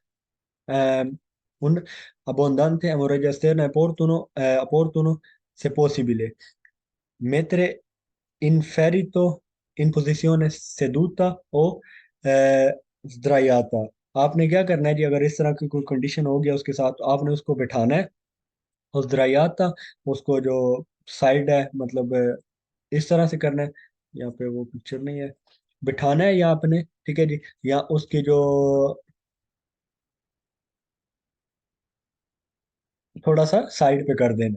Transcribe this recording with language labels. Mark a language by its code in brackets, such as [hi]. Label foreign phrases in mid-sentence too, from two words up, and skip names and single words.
[it] un abbondante hemorragia esterna è opportuno, se possibile, mettere in ferito in posizione seduta o sdraiata। [ur] آپ نے کیا کرنا ہے جی، اگر اس طرح کی کوئی کنڈیشن ہو گیا اس کے ساتھ، تو آپ نے اس کو بٹھانا ہے اور sdraiata، اس کو جو سائیڈ ہے مطلب اس طرح سے کرنا ہے. یہاں پہ وہ پکچر نہیں ہے، بٹھانا ہے یا آپ نے، ٹھیک ہے جی، یا اس کی جو تھوڑا سا سائیڈ پہ کر دینا ہے.